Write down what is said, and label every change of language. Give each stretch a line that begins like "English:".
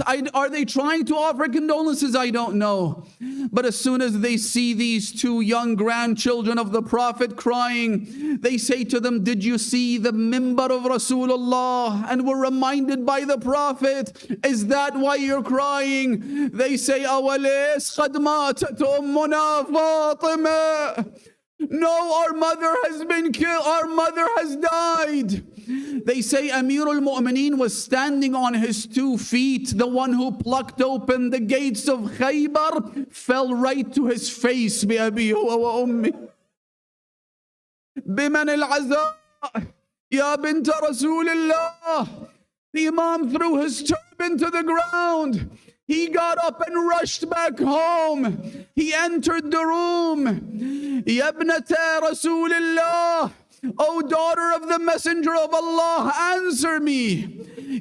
English: Are they trying to offer condolences? I don't know. But as soon as they see these two young grandchildren of the Prophet crying, they say to them, did you see the mimbar of Rasulullah? And we're reminded by the Prophet, is that why you're crying?
Arabic: They say, أَوَلَيْسْ قَدْ مَاتَتْ أُمُّنَا فَاطِمَةٌ.
English: No, our mother has been killed. Our mother has died. They say Amir al-Mu'mineen was standing on his 2 feet. The one who plucked open the gates of Khaybar fell right to his face.
Arabic: بأبي وأمي بمن العزاء يا بنت رسول الله.
English: The Imam threw his turban to the ground. He got up and rushed back home. He entered the room.
Arabic: Ya ibnata Rasulillah,
English: O daughter of the Messenger of Allah, answer me.